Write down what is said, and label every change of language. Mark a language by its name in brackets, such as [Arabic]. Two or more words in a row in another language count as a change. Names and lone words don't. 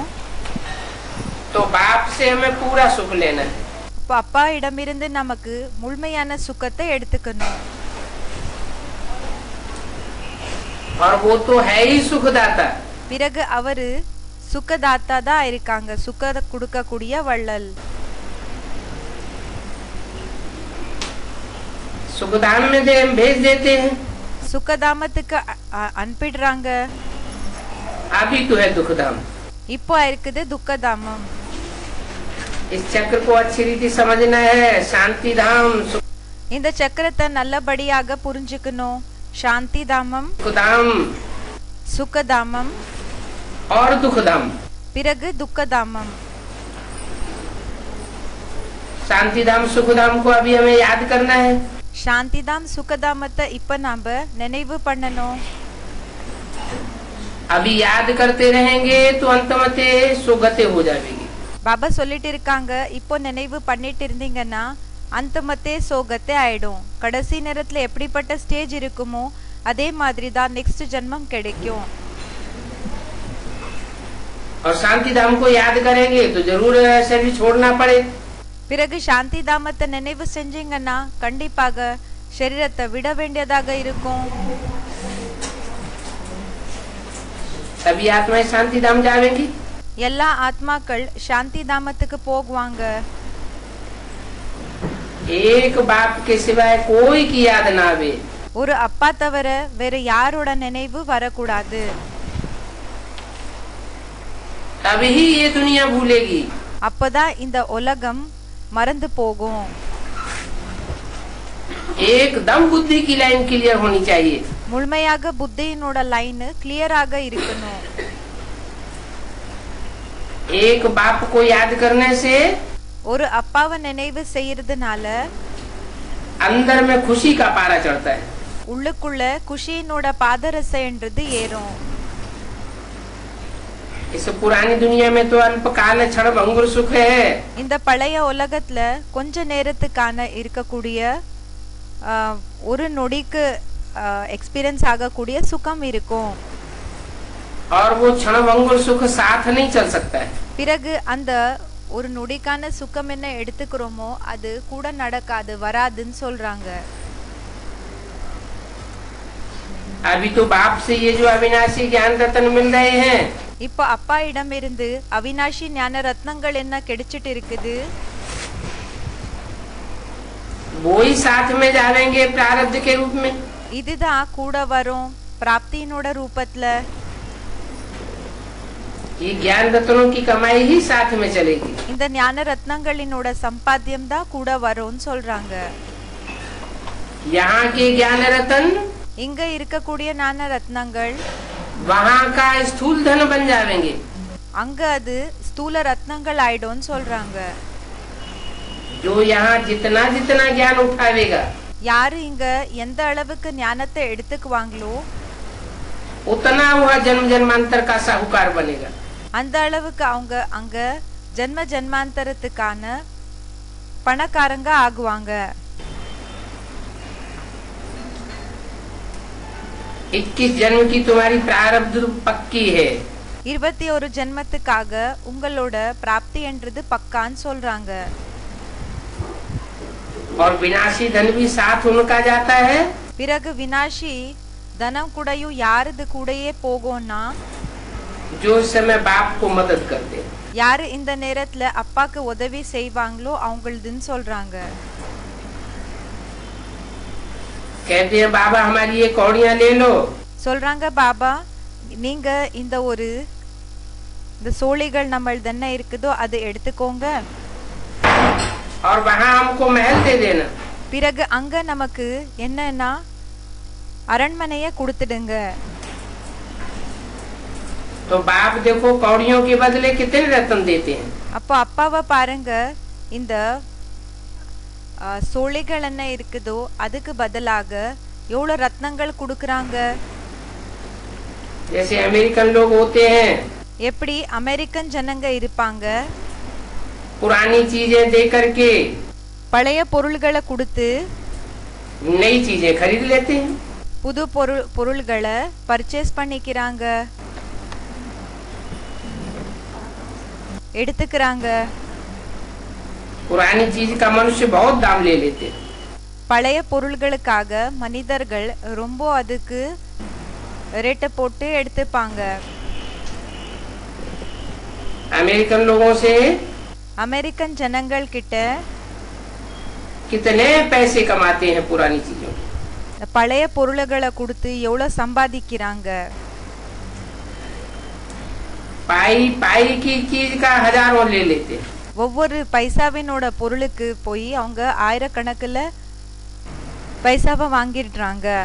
[Hindi] तो बाप से हमें पूरा सुख लेना है. [Tamil] இப்போ அப்பா இடமிருந்து நமக்கு முழுமையான சுகத்தை எடுத்துக்கணும். [Hindi] और वो तो है ही सुखदाता. [Tamil] பிறகு அவரு சுகதாத்தா தான் இருக்காங்க. சுகத்தை கொடுக்க கூடிய வள்ளல். [Hindi] सुखधाम में भेज देते हैं. [Tamil] சுகதாமத்துக்கு அனுப்பிடுறாங்க. [Hindi] अभी तो है दुखधाम. [Tamil] இப்போ இருக்குது துக்கதாமம். [Hindi] इस चक्र को अच्छी रीति समझना है. शांति धाम. [Tamil] இந்த சக்கரத்தை நல்லபடியாக புரிஞ்சுக்கணும். சாந்தி தாமம், [Hindi] सुखधाम [Tamil] சுகதாமம், [Hindi] और दुखधाम. [Tamil] பிறகு துக்கதாமம். [Hindi] शांति धाम सुखधाम को अभी हमें याद करना है. [Tamil] சாந்தி தாம் சுகதாமத்தை இப்ப நாம நினைவு பண்ணணும். [Hindi] अभी याद करते रहेंगे तो अंतमते सुगते हो जाएगी. [Tamil] பாபா சொல்லிட்டு இருக்காங்க இப்போ நினைவு பண்ணிட்டு இருந்தீங்கன்னா [Hindi] अंतमते सोगते [Tamil] ஆயிடும். கடைசி நேரத்துல எப்படிப்பட்ட ஸ்டேஜ் இருக்குமோ அதே மாதிரி தான் நெக்ஸ்ட் ஜென்மம் கிடைக்கும். [Hindi] और शांति धाम को याद करेंगे तो जरूर शरीर छोड़ना पड़े. [Tamil] பிறகு சாந்தி தாமத்தை நினைவு செஞ்சீங்கன்னா கண்டிப்பாக சரீரத்தை விட வேண்டியதாக இருக்கும். [Hindi] सभी आत्माएं शांति धाम जाएंगी. [Tamil] எல்லா ஆத்மாக்கள் சாந்தி தாமத்துக்கு போகுவாங்க. [Hindi] एक बाप के सिवाय कोई की याद ना आवे. [Tamil] ஒரு அப்பா தவிர வேற யாரோட நினைவு வரக்கூடாது. [Hindi] तभी ये दुनिया भूलेगी. [Tamil] அப்பதான் இந்த உலகம் மறந்து போகும். [Hindi] एकदम बुद्धि की [English] line clear [Hindi] होनी चाहिए. [Tamil] முழுமையாக புத்தியினோட [English] line clear [Tamil] இருக்கணும். [Hindi] एक बाप को याद करने से [Tamil] ஒரு அப்பாவை நினைவு செய்யறதுனால [Hindi] अंदर में खुशी का पारा चढ़ता है. [Tamil] உள்ளுக்குள்ள குஷியினோட பாதரசைன்றது ஏறும். [Hindi] इस पुरानी दुनिया में तो अल्पकाल क्षण भंगुर सुख है। [Tamil] இந்த பழைய உலகத்துல கொஞ்ச நேரத்துக்கான இருக்கக்கூடிய ஒரு நொடிக்கு எக்ஸ்பீரியன்ஸ் ஆகக்கூடிய சுகம் இருக்கும். [Hindi] और वो क्षण भंगुर सुख साथ नहीं चल सकता है. [Tamil] பிறகு அந்த ஒரு நொடிக்கான சுகம் என்ன எடுத்துக்கிறோமோ அது கூட நடக்காது, வராதுன்னு சொல்றாங்க. [Hindi] अभी तो बाप से ये जो अविनाशी ज्ञान रत्न मिल रहे हैं, [Tamil] இப்போ அப்பா இடம் இருந்து அவினாஷி ஞான ரத்னங்கள் என்ன கிடைச்சிட்டு இருக்குது, [Hindi] वो ही साथ में जाएंगे प्रारब्ध के रूप में. [Tamil] இதுதான் கூட வரும் பிராப்தியினோட ரூபத்துல. [Hindi] ये ज्ञान रत्नों की कमाई ही साथ में चलेगी. [Tamil] இந்த ஞான ரத்னங்களினோட சம்பாத்தியம் தான் கூட வரும்னு சொல்றாங்க. [Hindi] यहाँ के ज्ञान रत्न [Tamil] இங்க இருக்கக்கூடிய ஞான ரத்னங்கள் [Hindi] वहाँ का स्थूल धन बन जाएंगे. [Tamil] அங்க அது ஸ்தூல ரத்னங்கள் ஆயிடும்னு சொல்றாங்க. [Hindi] जो यहाँ जितना जितना ज्ञान उठावेगा, [Tamil] யாரு இங்க எந்த அளவுக்கு ஞானத்தை எடுத்துக்குவாங்களோ [Hindi] उतना वह जन्म जन्मांतर का साहूकार बनेगा. [Tamil] அந்த அளவுக்கு அவங்க அங்க ஜென்ம ஜென்மாந்தரத்துக்கான பணக்காரங்க ஆகுவாங்க. [Hindi] 21 जन्म की तुम्हारी प्रारब्ध पक्की है. [Tamil] 21 ஜென்மத்துக்காக உங்களோட பிராப்தி என்றது பக்கான்னு சொல்றாங்க. [Hindi] और विनाशी धन भी साथ उनका जाता है. [Tamil] பிறகு வினாஷி தனம் கூடயும் யாருது கூடயே போகும்னா [Hindi] जो उस समय बाप को मदद करते. [Tamil] யாரு இந்த நேரத்துல அப்பாக்கு உதவி செய்வாங்களோ அவங்களதுன்னு சொல்றாங்க. [Hindi] कहते हैं बाबा हमारी ये कौड़ियां ले लो. [Tamil] சொல்றாங்க பாபா நீங்க இந்த சோழிகள் நம்மளது என்ன இருக்குதோ அதை எடுத்துக்கோங்க. [Hindi] और वहाँ हमको महल दे देना. [Tamil] பிறகு அங்க நமக்கு என்னன்னா அரண்மனைய கொடுத்துடுங்க. [Hindi] तो बाप देखो कौड़ियों के बदले कितने रत्न देते हैं. [Tamil] அப்போ அப்பாவை பாருங்க இந்த சோழிகள் என்ன இருக்குதோ அதுக்கு பதிலாக எவ்வளவு ரத்னங்கள் கொடுக்கறாங்க. [Hindi] जैसे अमेरिकन लोग होते हैं, [Tamil] எப்படி அமெரிக்கன் ஜனங்க இருப்பாங்க, [Hindi] पुरानी चीजें दे करके [Tamil] பழைய பொருள்களை கொடுத்து [Hindi] नई चीजें खरीद लेते हैं. [Tamil] புது பொருள்களை பர்ச்சேஸ் பண்ணிக்கிறாங்க, எடுத்துக்கிறாங்க. [Hindi] पुरानी चीज का मनुष्य बहुत दाम ले लेते हैं. [Tamil] பழைய பொருள்களுக்காக மனிதர்கள் ரொம்ப அதுக்கு ரேட்டை போட்டு எடுத்துப்பாங்க. [Hindi] अमेरिकन लोगों से [Tamil] அமெரிக்கன் ஜனங்கள் கிட்ட [Hindi] कितने पैसे कमाते हैं पुरानी चीजों. [Tamil] பழைய பொருள்களை கொடுத்து எவ்வளவு சம்பாதிக்கிறாங்க. [Hindi] पाई पाई की चीज का हजारों ले लेते हैं. [Tamil] ஒவ்வொரு பைசாவினோட பொருளுக்கு போய் அவங்க ஆயிரக்கணக்கில் பைசாவை வாங்கிடுறாங்க.